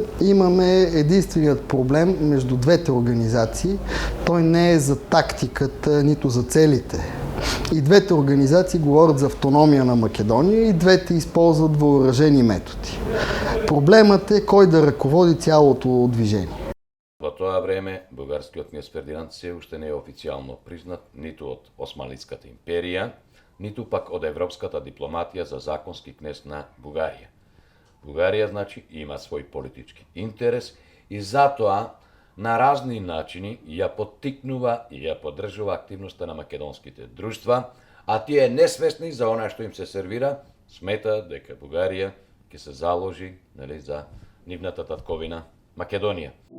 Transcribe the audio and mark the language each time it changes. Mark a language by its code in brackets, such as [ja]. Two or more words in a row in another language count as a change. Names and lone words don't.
[bg] Имаме единственият проблем между двете организации. Той не е за тактиката, нито за целите И двете организации говорят за автономия на Македония, и двете използват въоръжени методи. Проблемът е кой да ръководи цялото движение. [mk] Во тоа време, бугарскиот кнез Фердинанд се уште не е официјално признат ниту од Османлиската империја, ниту пак од европската дипломатија за законски кнез на Бугарија. Бугарија, значи, има свој политички интерес и затоа на разни начини ја поттикнува и ја поддржува активноста на македонските друштва, а тие несвесни за она што им се сервира, сметаат дека Бугарија ќе се заложи, нели, за нивната татковина Македонија.